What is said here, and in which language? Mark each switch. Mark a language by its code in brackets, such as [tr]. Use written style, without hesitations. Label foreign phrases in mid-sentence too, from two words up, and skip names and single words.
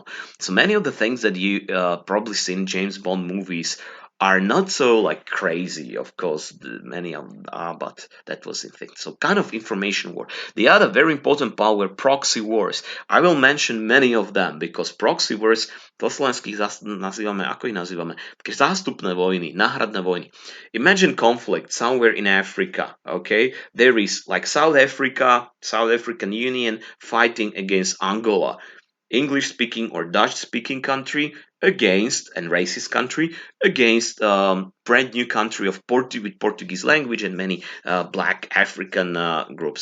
[en] So many of the things that you probably seen in James Bond movies are not so like crazy. Of course, many of them are, but that was the thing. So kind of information war. The other very important part were proxy wars. I will mention many of them because proxy wars [sk] po slovenských nazývame, ako ich nazývame? Také zástupné vojny, náhradné vojny. [en] Imagine conflict somewhere in Africa, okay? There is like South Africa, South African Union fighting against Angola. English speaking or Dutch speaking country against and racist country against brand new country of with Portuguese language and many black African groups.